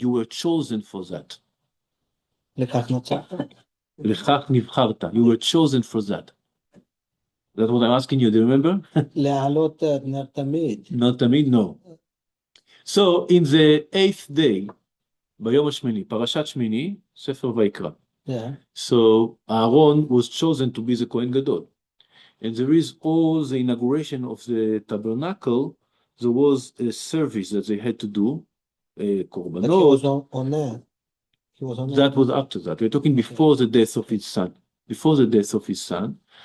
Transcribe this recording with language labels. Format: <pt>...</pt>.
<en>You were chosen for that.</en> <he>לכך נוצרת. לכך נבחרת.</he> <en>You were chosen for that. That's what I'm asking you. Do you remember?</en> <he>להעלות נר תמיד.</he> <en>Not תמיד, no. So in the 8th day,</en> <he>ביום השמיני, פרשת שמיני, ספר ויקרא.</he> <en>Yeah. So Aaron was chosen to be the Kohen Gadol. And there is all the inauguration of the tabernacle, there was a service that they had to do, But he korbanot. was on there. He was on there. That was after that. We're talking before the death of his son. Before the death of his son.</en>